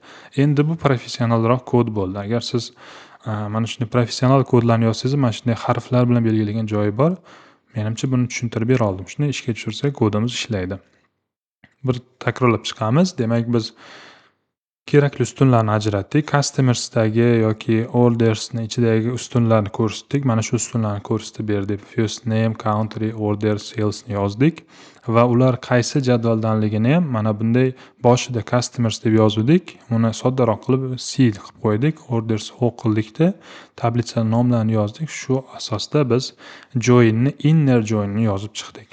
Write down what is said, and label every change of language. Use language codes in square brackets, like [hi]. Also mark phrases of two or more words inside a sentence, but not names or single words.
[uz] Endi bu professionalroq kod bo'ldi. Agar siz mana shunday professional kodlarni yozsangiz, mana shunday harflar bilan belgilagan joyi bor. Menimcha buni tushuntirib bera oldim. Shuni ishga tushirsak, kodimiz ishlaydi. Bir takrorlab chiqamiz. Demak, biz kerakli ustunlarni ajratdik. Customersdagi yoki ordersni ichidagi ustunlarni ko'rsatdik. Mana shu ustunlarni ko'rsatib berdik. [en] First name, country, order, [uz] salesni yozdik va ular qaysi jadvaldanligini ham mana bunday boshida customers deb yozdik. Uni soddaroq qilib C qilib qo'ydik. Orders O qildikda tablitsa nomlarini yozdik. Shu asosda biz joinni inner joinni yozib chiqdik.